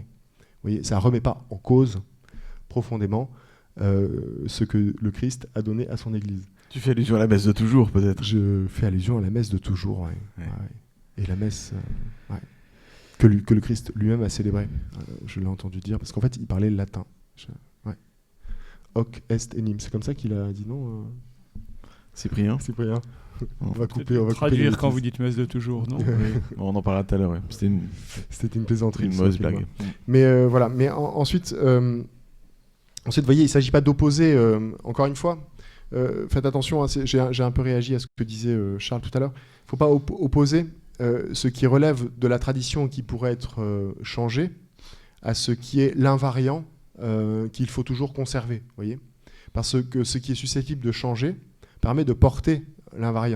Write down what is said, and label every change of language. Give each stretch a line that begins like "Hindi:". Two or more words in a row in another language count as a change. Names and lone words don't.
French: Vous voyez, ça ne remet pas en cause profondément ce que le Christ a donné à son Église. Tu fais allusion à la messe de toujours, peut-être? Je fais allusion à la messe de toujours, ouais. Ouais. Et la messe... que le Christ lui-même a célébré. Je l'ai entendu dire, parce qu'en fait, il parlait le latin.
Latin: Hoc est enim.
French: C'est comme ça qu'il a dit non Cyprien. On va couper traduire quand vous dites messe de toujours, non? Oui. On en parlera tout à l'heure, ouais. C'était une plaisanterie. Une mauvaise blague. Mais voilà. Mais ensuite, vous voyez, il ne s'agit pas d'opposer, encore une fois, faites attention, j'ai un peu réagi à ce que disait Charles tout à l'heure, il ne faut pas opposer ce qui relève de la tradition qui pourrait être changé à ce qui est l'invariant qu'il faut toujours conserver, voyez, parce que ce qui est susceptible de changer permet de porter l'invariant.